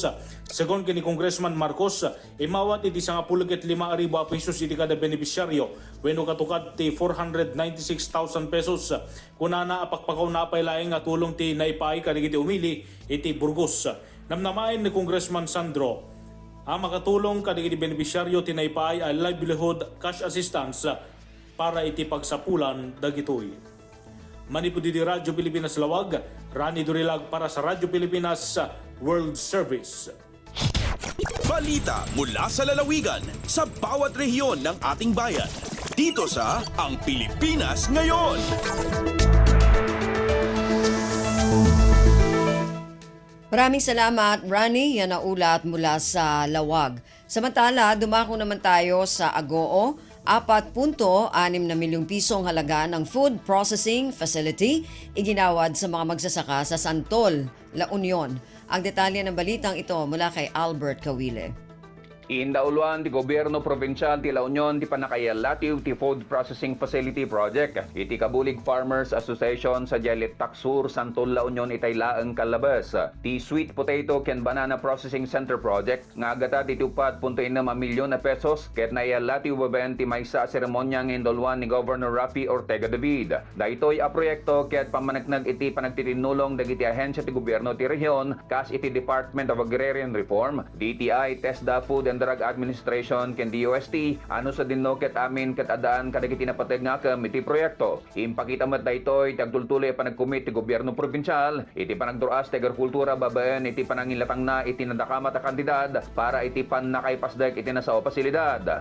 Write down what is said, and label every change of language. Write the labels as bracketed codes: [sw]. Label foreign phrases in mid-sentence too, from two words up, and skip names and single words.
[ilo] Segon kini Congressman Marcos, imawat iti 15,000 pesos iti kada beneficiaryo wenno katukad ti 496,000 pesos kunana apakpakaw na pailaing nga tulong ti naipay kadagiti umili iti Burgos. Namnamain ni Congressman Sandro, ang makatulong kadagiti beneficiaryo tinaypay ay [en] livelihood cash assistance [ilo] para iti pagsapulan dagitoy. Manipod iti Radyo Pilipinas Lawag, Rani Durilag [tl] para sa [ilo] Radyo Pilipinas World Service. [tl] Balita mula sa lalawigan sa bawat rehiyon ng ating bayan. Dito sa Ang Pilipinas Ngayon. Maraming salamat, Rani. Yan ang ulat mula sa Lawag. Samantala, dumako naman tayo sa Agoo. 4.6 na milyong pisong halaga ng [en] food processing facility [tl] iginawad sa mga magsasaka sa Santol, La Union. Ang detalye ng balitang ito mula kay Albert Kawile. [ilo] Indauluan ti gobyerno provincial ti La Union ti panakayalativ ti Food Processing Facility Project. Iti Kabulig Farmers Association sa Dialet Taksur, Santol, La Union itay laeng kalabas. Ti Sweet Potato ken Banana Processing Center Project nga agata ti 4.6 milyon na pesos ket nayalativ babaen ti maysa seremonyang indulwan ni Governor Rafi Ortega David. Daytoy a proyekto ket pamanagnag iti panagtitinulong dagiti ahensya ti gobyerno ti rehiyon kas iti Department of Agrarian Reform, DTI, TESDA, Food and Drug Administration ken DOST ano sa dinno ket amin ket adaan kadagiti napateg nga kem iti proyekto. Impakita met daytoy tagtultuloy panagkumit ti gobyerno provincial iti panagduras ti agrikultura babaen iti panangilatang na iti nadakamat a kantidad para iti pannakaipasdek iti nasao pasilidad.